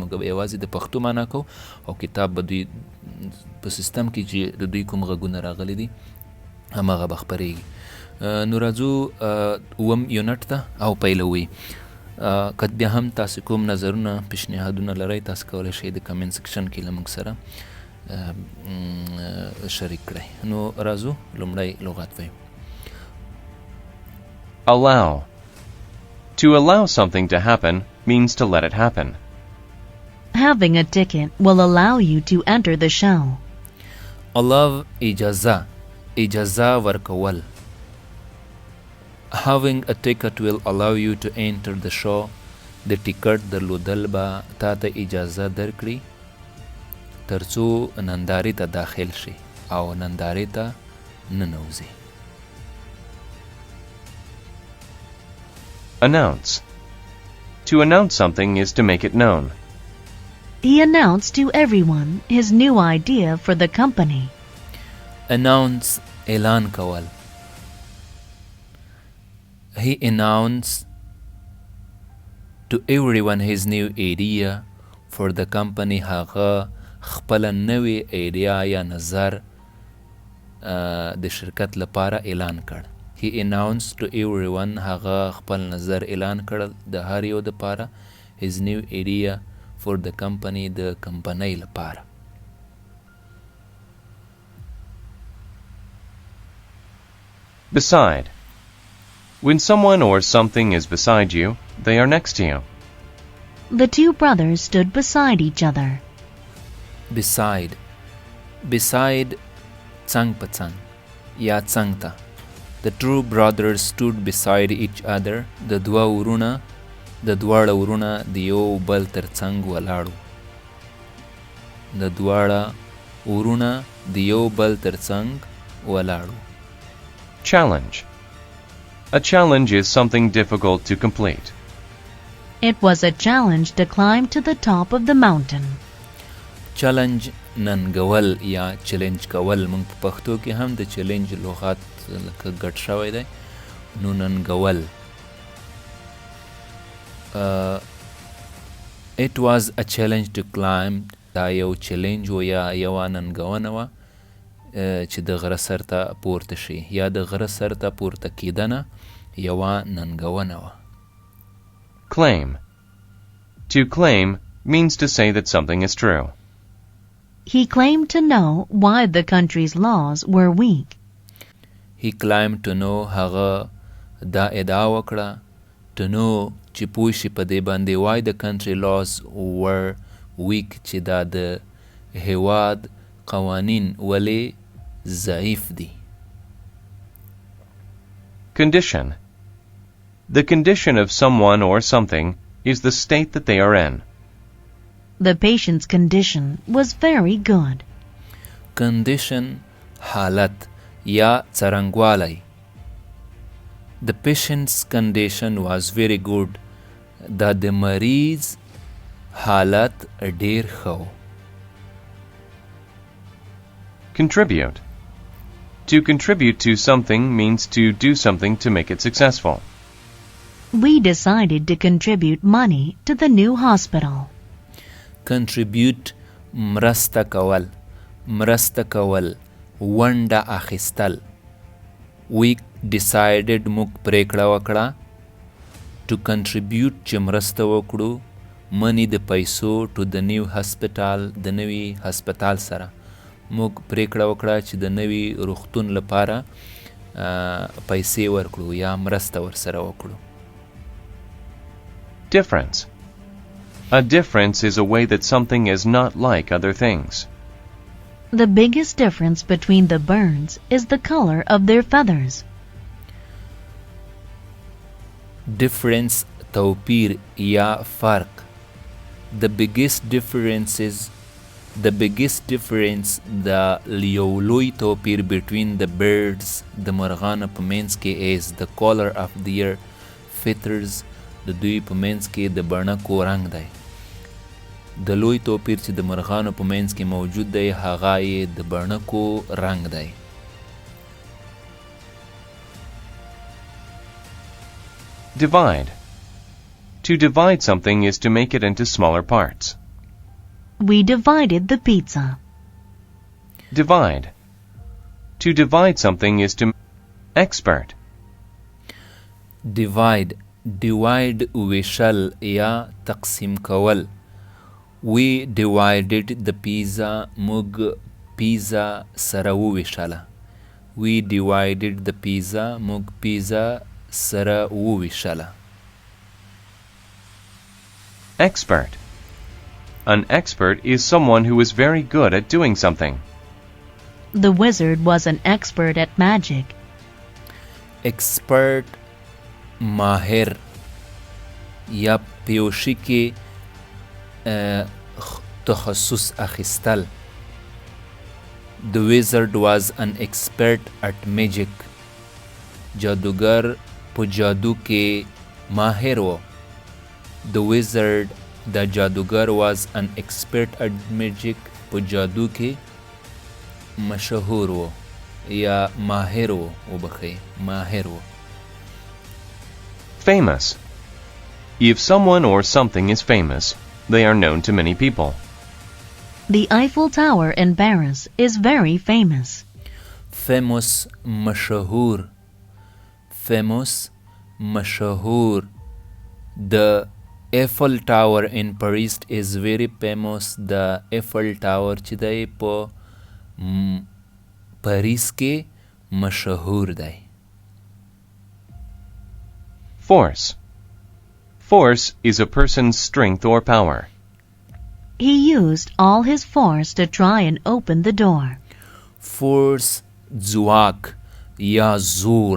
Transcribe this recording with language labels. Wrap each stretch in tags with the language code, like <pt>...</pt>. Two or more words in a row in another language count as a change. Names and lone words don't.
<ps>موږ به یوازې د پښتو معنا کوو او کتاب به دوی په سیستم کې چې د دوی کوم غږونه راغلي دي هماغه به خپرېږي. نو راځو اووم یونټ ته او پیلوي. که بیا هم تاسې کوم نظرونه پیشنهادونه لرئ، تاسې کولی شئ د کمنټ سیکشن کې له موږ سره شریک کړئ. نو راځو لومړی لغات وایو.</ps> <en>Allow. To allow something to happen means to let it happen. Having a ticket will allow you to enter the show.</en> <ps>allow اجازه ورکول.</ps> <en>Having a ticket will allow you to enter the show.</en> <ps>د ټیکټ درلودل به تا ته اجازه درکړي ترڅو نندارې ته داخل شي او نندارې ته ننوځي.</ps> <en>Announce. To announce something is to make it known. He announced to everyone his new idea for the company.</en> <ps>Announce اعلان کول.</ps> <en>He announced to everyone his new idea for the company.</en> <ps>هغه خپل نوی ایډیا یا نظر د شرکت لپاره اعلان کړ.</ps> <en>He announced to everyone</en> <ps>هغه خپل نظر اعلان کړل د هر یو دپاره</ps> <en>his new idea for the company</en> <ps>د کمپنۍ لپاره.</ps> <en>Beside. When someone or something is beside you, they are next to you. The two brothers stood beside each other.</en> <ps>Beside څنګ په څنګ یا څنګ ته.</ps> <en>The two brothers stood beside each other.</en> <ps>د دواړه ورونه د یو بل تر څنګ ولاړو. د دواړه ورونه د یو بل تر څنګ ولاړو.</ps> <en>Challenge. A challenge is something difficult to complete. It was a challenge to climb to the top of the mountain.</en> <ps>چلنج ننګول یا چلنج کول. موږ په پښتو کې هم د چلنج لغات لکه ګډ شوی دی. نو ننګول.</ps> <en>It was a challenge to climb.</en> <ps>دا یو چلنج و یا یوه ننګونه وه چې د غره سر ته پورته شي، یا د غره سر ته پورته کیدنه یوه ننګونه وه.</ps> <en>Claim. To claim means to say that something is true. He claimed to know why the country's laws were weak. He claimed to know</en> <ps>هغه دا ادعا وکړه</ps> <en>to know</en> <ps>چې پوه شي په دې باندې</ps> <en>why the country laws were weak</en> <ps>چې دا د هیواد قوانین ولې ضعیف دي.</ps> <en>Condition. The condition of someone or something is the state that they are in. The patient's condition was very good.</en> <ps>Condition حالت یا څرنګوالی.</ps> <en>The patient's condition was very good.</en> <ps>دا د مریض حالت ډیر ښه و.</ps> <en>Contribute. To contribute to something means to do something to make it successful. We decided to contribute money to the new hospital.</en> <ps>Contribute مرسته کول. مرسته کول ونډه اخیستل.</ps> <en>We decided</en> <ps>موږ پریکړه وکړه</ps> <en>to contribute</en> <ps>چې مرسته وکړو money د پیسو</ps> <en>to the new hospital</en> <ps>د نوي هسپتال سره. موږ پریکړه وکړه چې د نوي روغتون لپاره پیسې ورکړو یا مرسته ورسره وکړو.</ps> <en>Difference. A difference is a way that something is not like other things. The biggest difference between the birds is the color of their feathers.</en> <ps>Difference توپیر یا فرق.</ps> <en>The biggest difference</en> <ps>د یو لوی توپیر</ps> <en>between the birds</en> <ps>د مرغانو په منځ کې</ps> <en>is the color of their feathers</en> <ps>د دوی په منځ کې د بڼکو رنګ دی. د لوی توپیر چې د مرغانو په منځ کې موجود دی هغه یې د بڼکو رنګ دی.</ps> <en>Divide. To divide something is to make it into smaller parts. We divided the pizza. Divide. To divide something is to... Expert.</en> <ps>Divide ویشل یا تقسیم کول.</ps> <en>We divided the pizza</en> <ps>موږ پیزا سره وویشله.</ps> <en>We divided the pizza</en> <ps>موږ پیزا سره وویشله.</ps> <en>Expert. An expert is someone who is very good at doing something. The wizard was an expert at magic.</en> <ps>Expert ماهر یا پیوشی کې تخصص اخیستل.</ps> <en>The wizard was an expert at magic.</en> <ps>جادوگر په جادو کې ماهر و.</ps> <en>The wizard the</en> <ps>جادوگر</ps> <en>was an expert at magic</en> <ps>په جادو کې مشهور و یا ماهر و ماهر و.</ps> <en>Famous. If someone or something is famous, they are known to many people. The Eiffel Tower in Paris is very famous.</en> <ps>Famous مشهور. Famous مشهور.</ps> <en>The Eiffel Tower in Paris is very famous.</en> <ps>The Eiffel Tower چې دی په پاریس کې مشهور دی.</ps> <en>Force. Force is a person's strength or power. He used all his force to try and open the door.</en> <ps>Force ځواک یا زور.</ps>